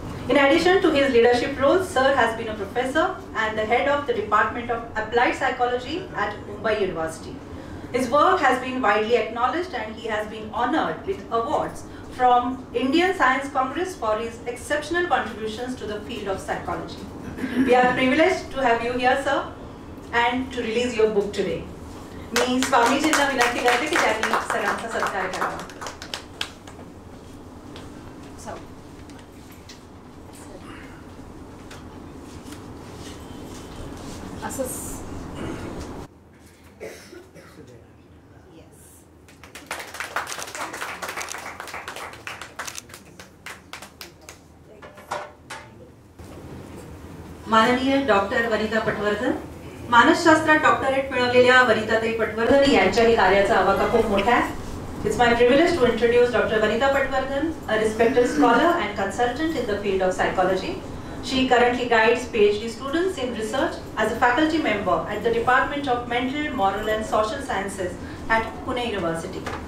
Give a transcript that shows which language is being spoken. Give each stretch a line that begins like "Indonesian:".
English: In addition to his leadership roles, Sir has been a professor and the head of the Department of Applied Psychology at Mumbai University. His work has been widely acknowledged and he has been honored with awards from Indian Science Congress for his exceptional contributions to the field of psychology. We are privileged to have you here, sir, and to release your book today.
Marathi: मी स्वामीजींना विनंती करते की त्यांनी सरांचा सत्कार करावा. असंच माननीय doctor Vanita Patwardhan, मानसशास्त्रात डॉक्टरेट मिळवलेल्या वनिताताई पटवर्धन यांच्याही कार्याचा आवाका खूप मोठा आहे.
English: It's my privilege to introduce Dr. Vanita Patwardhan, a respected scholar and consultant in the field of psychology. She currently guides PhD students in research as a faculty member at the Department of Mental, Moral and Social Sciences at Pune University.